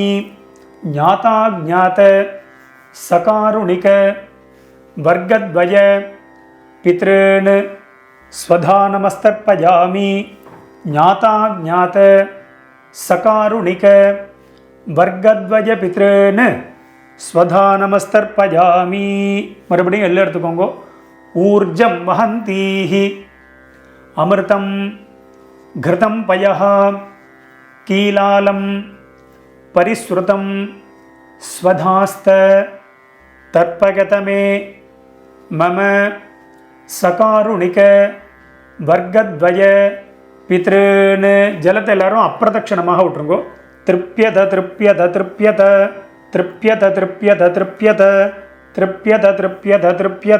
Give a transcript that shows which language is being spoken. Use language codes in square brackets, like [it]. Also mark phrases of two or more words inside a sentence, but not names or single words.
[sa] ज्ञाता ज्ञात सकारुणिक वर्गद्वय पितॄन् स्वधानमस्तर्पयामि. ज्ञाता ज्ञात सकारुणिक वर्गद्वय पितॄन् स्वधानमस्तर्पयामि. [ta] மறுபடியும் எல்லாம் எடுத்துக்கோங்க. [sa] ऊर्जं वहन्तीः अमृतं घृतं पयः कीलालं परिस्रुतं स्वधास्थ तर्पयतमे मम सकारुणिक वर्गद्वय पितॄन्. [ta] ஜலத்தை எல்லாரும் அப்பிரதட்சணமாக விட்டுருங்கோ. [sa] तृप्यत तृप्यत तृप्यत तृप्यत तृप्यत तृप्यत तृप्यत तृप्यत तृप्यत.